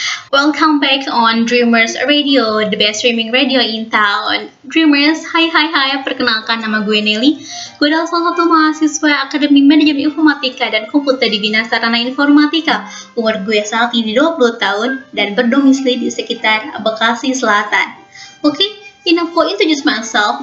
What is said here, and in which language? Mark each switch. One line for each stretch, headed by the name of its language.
English: Welcome back on Dreamers Radio, the best streaming radio in town.
Indonesian: Dreamers, hai, perkenalkan nama gue Nelly. Gue adalah salah satu mahasiswa Akademi Manajemen Informatika dan Komputer di Bina Sarana Informatika. Umur gue saat ini 20 tahun dan berdomisili di sekitar Bekasi Selatan.
English: Oke, enough for introduce myself.